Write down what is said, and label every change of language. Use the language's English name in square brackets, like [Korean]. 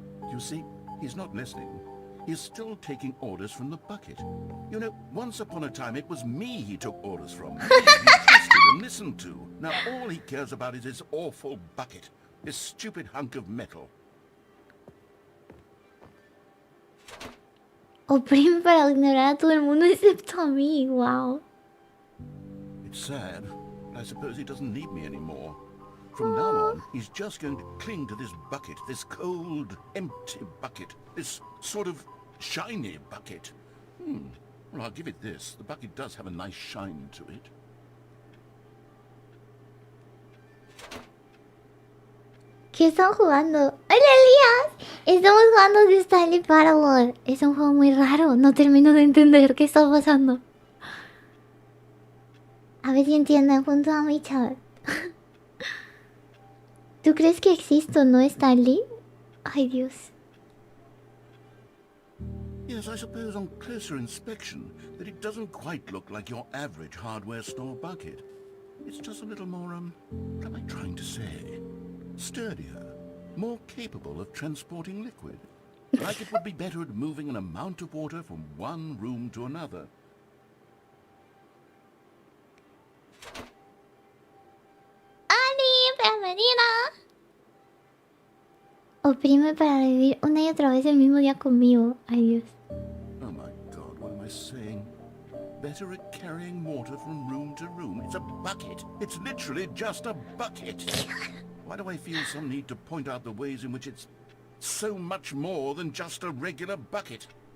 [English] You see, he's not listening. He's still taking orders from the bucket. You know, once upon a time it was me he took orders from. Me he trusted and listened to. Now all he cares about is his awful bucket. This stupid hunk of metal. [Spanish] Oprime para ignorar a todo el mundo excepto a mí. [English] Wow. It's sad. I suppose he doesn't need me anymore. From now on, he's just going to cling to this bucket, this cold, empty bucket, this sort of shiny bucket. Well, I'll give it this. The bucket does have a nice shine to it. [Spanish] ¿Qué están jugando? ¡Hola, Elías! Estamos jugando de Stanley Parable. Es un juego muy raro. No termino de entender qué está pasando. A ver si entienden junto a mi chat. ¿Tú crees que existo, no, Stanley? Ay, Dios. [English] Yes, I suppose on closer inspection that it doesn't quite look like your average hardware store bucket. It's just a little more, what am I trying to say? Sturdier, more capable of transporting liquid. Like it would be better at moving an amount of water from one room to another. [Spanish] Bienvenida. Oprime para vivir una y otra vez el mismo día conmigo. Ay, Dios. [English] Oh my God, what am I saying? Better at carrying water from room to room. It's a bucket. It's literally just a bucket. Why do I feel some need to point out the ways in which it's so much more than just a regular bucket?